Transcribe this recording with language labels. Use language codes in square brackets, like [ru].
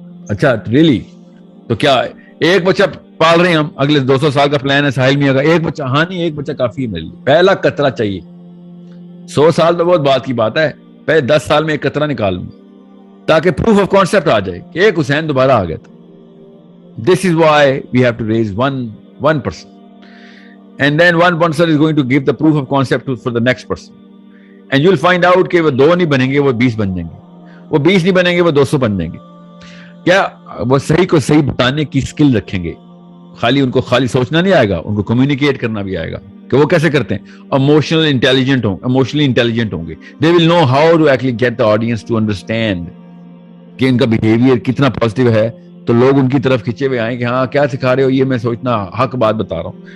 [ur] اچھا ریلی, تو کیا ایک بچہ پال رہے ہیں ہم, اگلے 200 سال کا پلان ہے ساحل میاں کا, ایک بچہ؟ ہاں نہیں, ایک بچہ کافی ہے میرے لیے. پہلا قطرہ چاہیے. 100 سال تو بہت بات کی بات ہے, پہلے 10 سال میں ایک قطرہ نکال لوں تاکہ پروف آف کانسیپٹ آ جائے کہ ایک حسین دوبارہ آ گیا تھا. [en] This is why we have to raise one person, and then one person is going to give the proof of concept for the next person, and you'll find out [ur] کہ وہ 2 نہیں بنیں گے, وہ 20 بن جائیں گے. وہ 20 نہیں بنیں گے, وہ 200 بن جائیں گے. کیا وہ صحیح کو صحیح بتانے کی اسکل رکھیں گے؟ خالی ان کو خالی سوچنا نہیں آئے گا, ان کو کمیونیکیٹ کرنا بھی آئے گا کہ وہ کیسے کرتے ہیں. ایموشنلی انٹیلیجنٹ ہوں گے. [en] They will know how to actually get the audience to understand [ur] کہ ان کا بیہیویئر کتنا پازیٹیو ہے, تو لوگ ان کی طرف کھینچے ہوئے آئیں کہ ہاں کیا سکھا رہے ہو, یہ میں سوچنا حق بات بتا رہا ہوں.